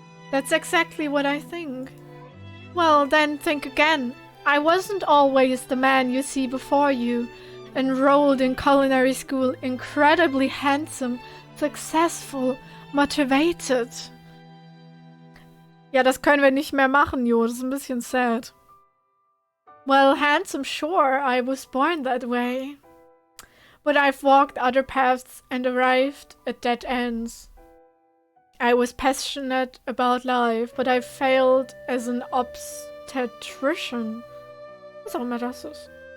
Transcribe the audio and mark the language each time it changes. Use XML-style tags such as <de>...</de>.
<en>That's exactly what I think. Well, then think again. I wasn't always the man you see before you. Enrolled in culinary school, incredibly handsome, successful, motivated.</en> <de>Ja, das können wir nicht mehr machen, Jo. Das ist ein bisschen sad.</de> <en>Well, handsome, sure. I was born that way. But I've walked other paths and arrived at dead ends. I was passionate about life, but I failed as an obstetrician.</en> <de>Was auch immer das ist.</de>